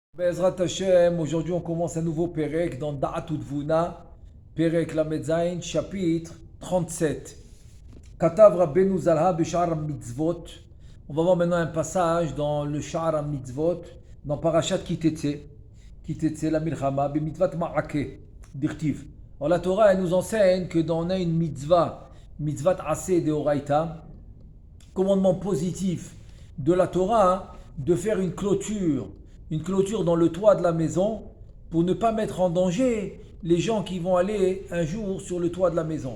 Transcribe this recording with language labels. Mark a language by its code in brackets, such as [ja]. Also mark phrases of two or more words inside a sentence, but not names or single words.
[he] בעזרת השם, [fr] aujourd'hui on commence un nouveau Perek dans Da'at Udvuna, [he] פרק למ"ד זי"ן, [fr] chapitre 37. [he] כתב רבינו זלה"ה בשער מצוות. [fr] On va voir maintenant un passage dans le Sha'ar Mitzvot, dans [he] פרשת כי תצא, [fr] la Milchama, [he] במצוות מעקה, דכתיב. [fr] Alors la Torah, elle nous enseigne que dans on a une mitzvah, [he] מצוות עשה דאורייתא, [fr] commandement positif de la Torah, de faire une clôture dans le toit de la maison pour ne pas mettre en danger les gens qui vont aller un jour sur le toit de la maison.